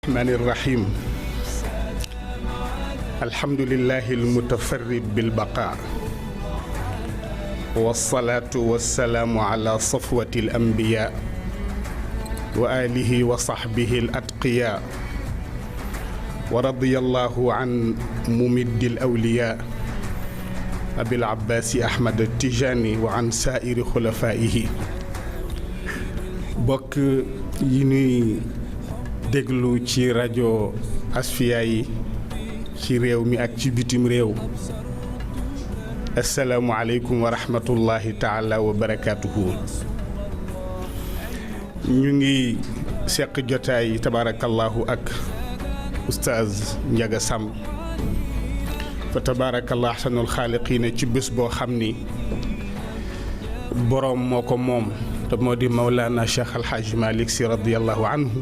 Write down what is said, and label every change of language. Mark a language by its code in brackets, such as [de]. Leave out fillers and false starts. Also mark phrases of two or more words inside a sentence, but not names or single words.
[ar] الرحمن الرحيم الحمد لله المتفرد بالبقاء والصلاة والسلام على صفوة الأنبياء وآله وصحبه الأتقياء ورضي الله عن ممد الأولياء أبي العباس أحمد التجاني وعن سائر خلفائه بك يني [wo] déglu ci rajo Asfiya yi ci réew mi ak ci bitim réew [ar] السلام عليكم ورحمة الله تعالى وبركاته [wo] ñu ngi seq jotaay tabarakallahu ak oustaz Ndiaga Samb fa [ar] تبارك الله أحسن الخالقين [wo] ci bés boo xam ni boroom moo ko moom te moo di Mawlana Cheikh Alhaji Malick Sy [ar] رضي الله عنه